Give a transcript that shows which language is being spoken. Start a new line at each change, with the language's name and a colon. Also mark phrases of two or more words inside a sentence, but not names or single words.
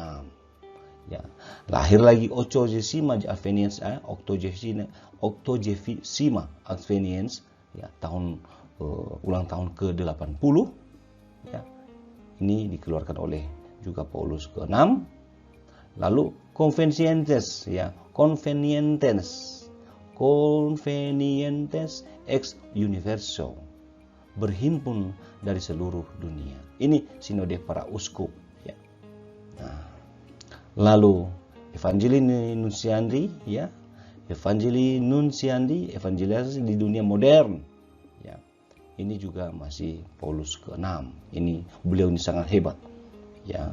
Indonesian: Ya, lahir lagi Octogesima Adveniens, Octogesima Adveniens, ya, tahun ulang tahun ke-80. Ya, ini dikeluarkan oleh juga Paulus ke-6. Lalu Convenientes, ya, Convenientes ex universo, berhimpun dari seluruh dunia. Ini sinode para uskup, ya. Nah, lalu Evangelii Nunciandi, ya, Evangelii Nunciandi, evangelisasi di dunia modern, ya. Ini juga masih Paulus ke-6. Beliau ini sangat hebat, ya.